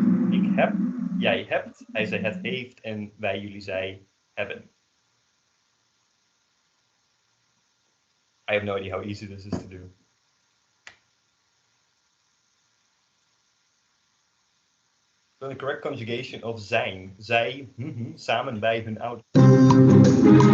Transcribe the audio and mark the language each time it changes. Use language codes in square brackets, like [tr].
[nl] Ik heb, jij hebt, hij, zij, het heeft en wij, jullie, zij hebben. [en] I have no idea how easy this is to do. So the correct conjugation of zijn. [nl] Zij, samen bij hun ouders.